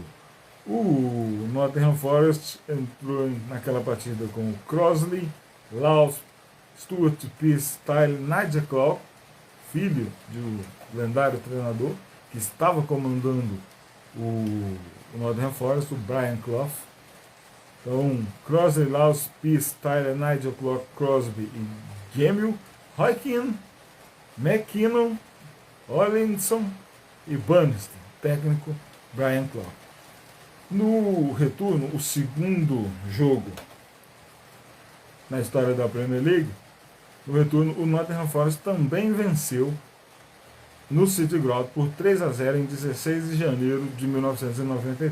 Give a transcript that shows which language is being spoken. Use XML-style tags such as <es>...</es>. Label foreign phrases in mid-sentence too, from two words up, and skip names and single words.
<pt>O Nottingham Forest entrou naquela partida com Crossley, Laws, Stuart Pearce, Tyler, Nigel Clough, filho do lendário treinador que estava comandando o Nottingham Forest, o Brian Clough. Então, Crossley, Laws, Pearce, Tyler, Nigel Clough, Crosby e Gemmell, Roy Keane, McKinnon, Ollinson e Burnston, técnico Brian Clough. No retorno, o segundo jogo na história da Premier League, no retorno, o Nottingham Forest também venceu no City Ground por 3-0 em 16 de janeiro de 1993.</pt>